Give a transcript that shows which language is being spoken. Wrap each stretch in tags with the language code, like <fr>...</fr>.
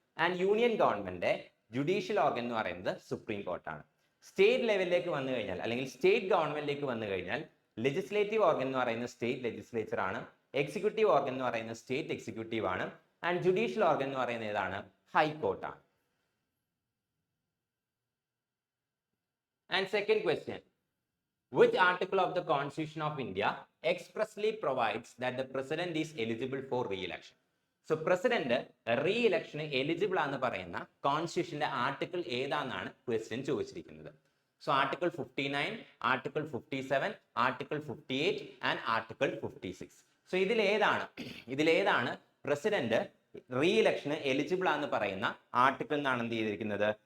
<ml>And union government judicial organ എന്ന് പറയുന്നത് supreme കോർട്ടാണ്. State ലെവലിലേക്ക് വന്നു കഴിഞ്ഞാൽ അല്ലെങ്കിൽ സ്റ്റേറ്റ് ഗവൺമെന്റിലേക്ക് വന്നു കഴിഞ്ഞാൽ ലെജിസ്ലേറ്റീവ് ഓർഗൻ എന്ന് പറയുന്നത് സ്റ്റേറ്റ് ലെജിസ്ലേച്ചർ ആണ്. എക്സിക്യൂട്ടീവ് ഓർഗൻ എന്ന് പറയുന്നത് സ്റ്റേറ്റ് എക്സിക്യൂട്ടീവ് ആണ്. ആൻഡ് ജുഡീഷ്യൽ ഓർഗൻ എന്ന് പറയുന്നത് ഏതാണ്? ഹൈക്കോർട്ടാണ്.</ml> <en>And second question, which article of the Constitution of India expressly provides that the president is eligible for re-election?</en> <ml>So president re ഇലക്ഷന് eligible ആണെന്ന് പറയുന്ന കോൺസ്റ്റിറ്റ്യൂഷന്റെ ആർട്ടിക്കിൾ ഏതാണെന്നാണ് ക്വസ്റ്റ്യൻ ചോദിച്ചിരിക്കുന്നത്.</ml> <en>So article 59, article 57, article 58 and article 56.</en> <ml>So ഇതിലേതാണ് president re ഇലക്ഷന് eligible ആണെന്ന് പറയുന്ന article എന്നാണ് എന്ത് ചെയ്തിരിക്കുന്നത്?</ml>